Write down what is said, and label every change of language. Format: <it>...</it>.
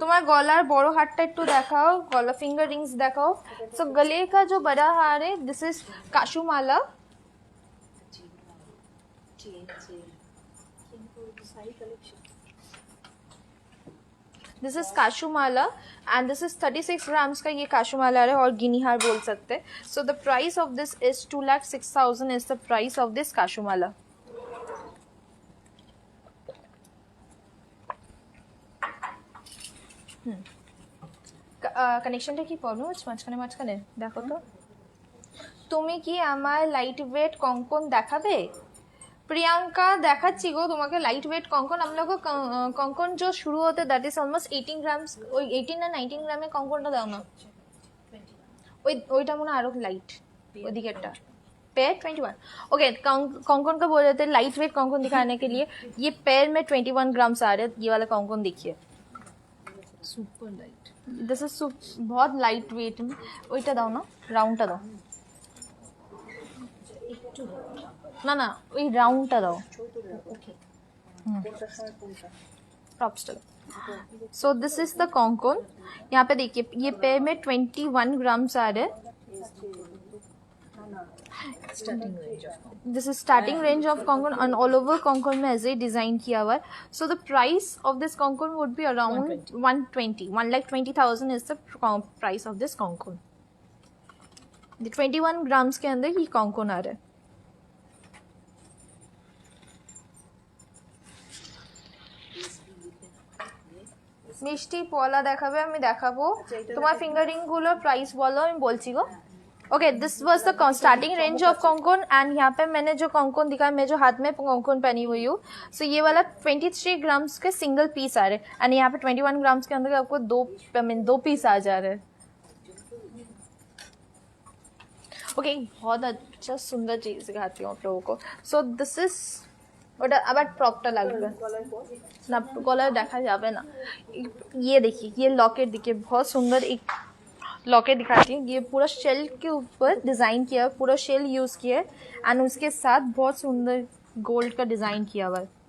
<bn>তোমার গলার বড় হারটা একটু দেখাও, গলা ফিঙ্গার रिंग्स দেখাও।</bn> <hi>सो गले का जो बड़ा हार है</hi> <en>this is</en> <hi>काशुमाला।</hi> <en>this is kasumala and this is</en> <hi>36 grams का ये काशुमाला है और गिनी हार बोल सकते हैं।</hi> <en>So the price of this is 2,06,000 is the price of this kasumala.</en> <bn>কানেকশনটা কি প্রবলেম হচ্ছে মাঝখানে মাঝখানে? দেখো তো তুমি কি আমার লাইট ওয়েট কঙ্কন দেখাবে? प्रियंका দেখাচ্ছি গো তোমাকে লাইট ওয়েট কঙ্কন।</bn> <hi>हम लोग को কঙ্কন जो शुरू होते</hi> <en>That is almost 18 grams.</en> <bn>ওই 18 না 19 গ্রামের কঙ্কনটা দাও না। ওইটা মনে আরো লাইট ওদিকেরটা पैर 21 ओके।</bn> <hi>कॉन्कॉन का बोल रहे थे लाइट वेट कॉन्कॉन दिखाने के लिए। ये पैर में 21 ग्राम्स आ रहे हैं। ये वाला कॉन्कॉन देखिए</hi> <en>Super light. This is</en> <hi>बहुत लाइट वेट में।</hi> <bn>ওইটা দাও না রাউন্ডটা দাও না না ওই রাউন্ডটা দাও।</bn> <en>Props. So this is the cancan.</en> <hi>यहाँ पे देखिए ये पैर में 21 ग्राम्स आ रहे हैं।</hi> <en>this is starting range of kankan and all over कॉन्कॉन</en> <hi>में ऐसे डिजाइन किया हुआ है।</hi> <en>So the price of this kankan would be around 1,20,000 is the price of this kankan.</en> <hi>21 grams के अंदर ये कॉन्कॉन आ रहा है।</hi> <bn>মিষ্টি পলা দেখাবে আমি দেখাবো। তোমার ফিঙ্গারিং গুলোর প্রাইস বলো আমি বলছি গো।</bn> <en>okay this was the starting range of cancan and</en> <hi>यहाँ पे मैंने जो कॉन्कॉन दिखाया मैं जो हाथ में कॉन्कॉन पहनी हुई हूँ। सो ये वाला 23 ग्राम्स के सिंगल पीस आ रहे हैं एंड यहाँ पे 21 ग्राम्स के अंदर आपको दो पीस आ जा रहे हैं। ओके बहुत अच्छा सुंदर चीज दिखाती हूँ आप लोगों को।</hi> <en>so this is</en> <bn>ওটা আবার প্রপটা লাগবে না, গলায় দেখা যাবে না।</bn> <hi>ये देखिए ये लॉकेट देखिए बहुत सुंदर एक लॉकेट दिखाती हूँ। ये पूरा शेल के ऊपर डिज़ाइन किया है, पूरा शेल यूज़ किया है एंड उसके साथ बहुत सुंदर गोल्ड का डिज़ाइन किया हुआ है।</hi>